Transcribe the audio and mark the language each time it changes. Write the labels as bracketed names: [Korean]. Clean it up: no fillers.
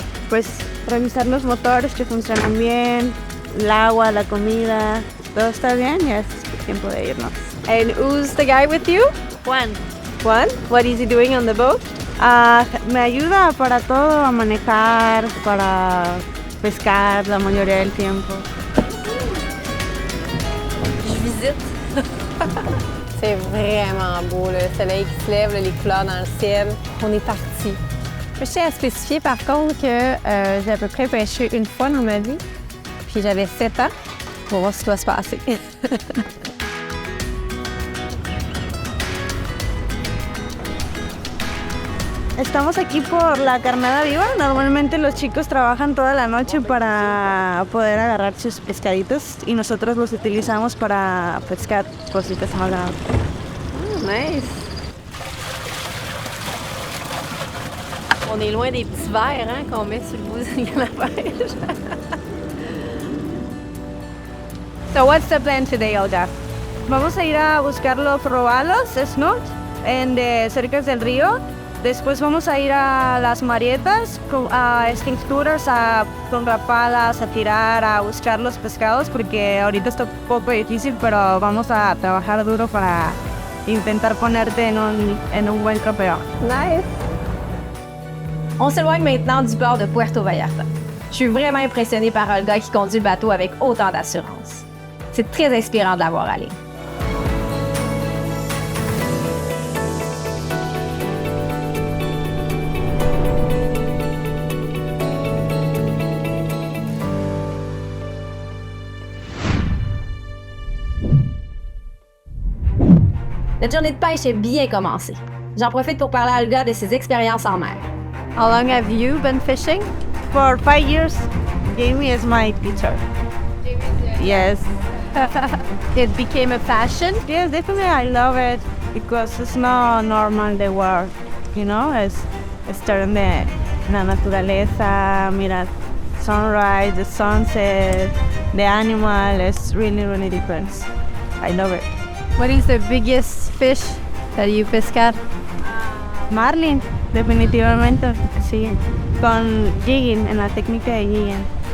[Spanish] Pues revisar los motores que funcionan bien, el agua, la comida, todo está bien y es tiempo de irnos. [English] And who's the guy with you? [Spanish] Juan, [English] Juan? What is he doing on the boat? [Spanish] me ayuda para todo, a manejar, para pescar la mayoría del tiempo. [French] Je visite. C'est vraiment beau, le soleil qui se lève, les couleurs dans le ciel. On est parti. Je tiens à spécifier par contre que j'ai à peu près pêché une fois dans ma vie. Puis j'avais 7 ans. On va voir ce qui va se passer. [Spanish] Estamos aquí por la carnada viva. Normalmente los chicos trabajan toda la noche para poder agarrar sus pescaditos y nosotros los utilizamos para pescar cositas saladas. [English] Nice! [French] On est loin des petits verres hein, qu'on met sur le bout de la pêche. [English] So what's the plan today, Olga? [Spanish] Vamos a ir a buscar los robalos, snook, cerca del río. Después vamos a ir a las marietas, a extinctures, con rapalas, a tirar, a buscar los pescados, porque ahorita está un poco difícil, pero vamos a trabajar duro para intentar ponerte en un buen trofeo. [English] Nice! [French] On s'éloigne maintenant du port de Puerto Vallarta. Je suis vraiment impressionnée par Olga qui conduit le bateau avec autant d'assurance. C'est très inspirant de la voir aller. Notre journée de pêche est bien commencée. J'en profite pour parler à Olga de ses expériences en mer. [English] How long have you been fishing? For 5 years, Jamie is my teacher. Yes. It became a passion. Yes, definitely I love it because it's not normal the work, you know, [Spanish] es estar en la naturaleza, mirar [English] sunrise, the sunset, the animal, it's really, really different. I love it. What is the biggest fish that you pescar? [Spanish] Marlin, definitivamente, sí. Con jigging, en la técnica de jigging.